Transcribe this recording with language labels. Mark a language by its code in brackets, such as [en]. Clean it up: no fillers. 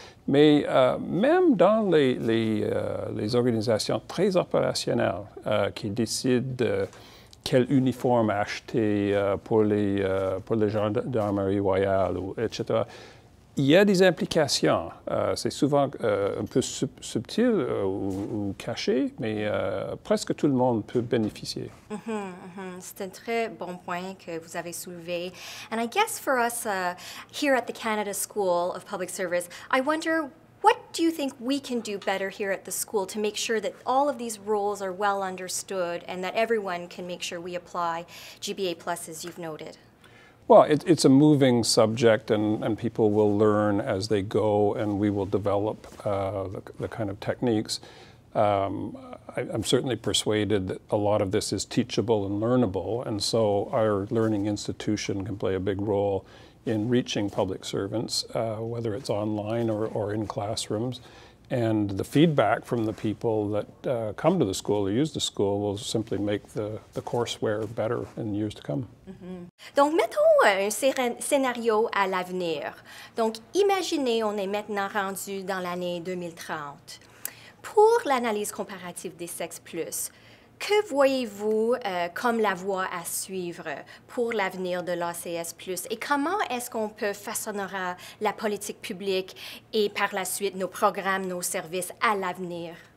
[fr] Mais même dans les organisations très opérationnelles qui décident de quel uniforme acheter pour les gendarmeries royales, etc. Il y a des implications. C'est souvent un peu subtil ou caché, mais presque tout le monde peut bénéficier. C'est un très bon point que vous avez soulevé. [en] And I guess for us here at the Canada School of Public Service, I wonder, what do you think we can do better here at the school to make sure that all of these roles are well understood and that everyone can make sure we apply GBA Plus, as you've noted? Well, it's a moving subject, and people will learn as they go, and we will develop the kind of techniques. I'm certainly persuaded that a lot of this is teachable and learnable, and so our learning institution can play a big role in reaching public servants, whether it's online or in classrooms. And the feedback from the people that come to the school or use the school will simply make the courseware better in years to come. [fr] Donc, mettons un scénario à l'avenir. Donc, imaginez, on est maintenant rendu dans l'année 2030. Pour l'analyse comparative des sexes plus, que voyez-vous comme la voie à suivre pour l'avenir de l'ACS+, et comment est-ce qu'on peut façonner la politique publique et par la suite nos programmes, nos services à l'avenir?